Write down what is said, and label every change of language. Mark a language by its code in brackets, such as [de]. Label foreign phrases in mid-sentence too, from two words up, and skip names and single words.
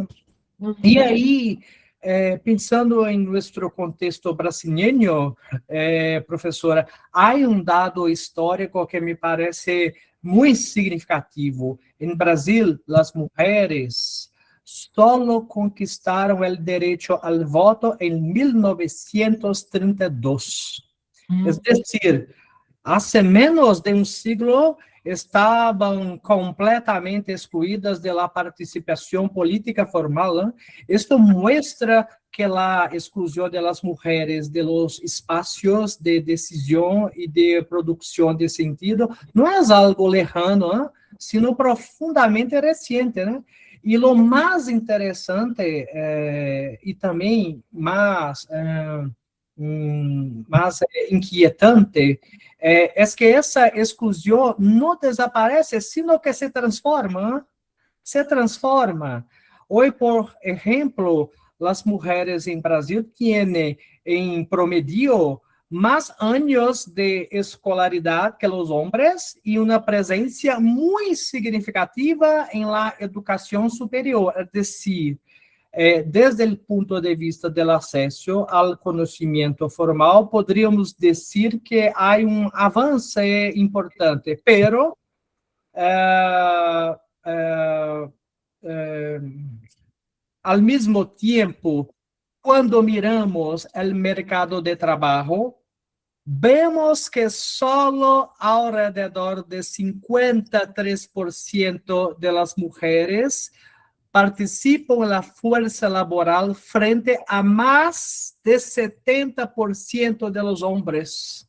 [pt] E aí, pensando em nosso contexto brasileiro, professora, há dado histórico que me parece muito significativo. Em Brasil, as mulheres solo conquistaram o direito ao voto em 1932. [es] Es decir, hace menos de un siglo estaban completamente excluidas de la participación política formal. Esto muestra que la exclusión de las mujeres de los espacios de decisión y de producción de sentido no es algo lejano, sino profundamente reciente, ¿no? [pt] E o mais interessante e também mais inquietante [es] es que esa exclusión no desaparece, sino que se transforma. Se transforma. Hoy, por ejemplo, las mujeres en Brasil tienen en promedio más años de escolaridad que los hombres y una presencia muy significativa en la educación superior, es decir, [pt] desde o ponto de vista do acesso ao conhecimento formal, poderíamos dizer que há avanço importante, [es] pero [pt] ao mesmo tempo, quando miramos o mercado de trabalho, [es] vemos que solo alrededor de 53% de las mujeres participan en la fuerza laboral frente a más de 70% de los hombres.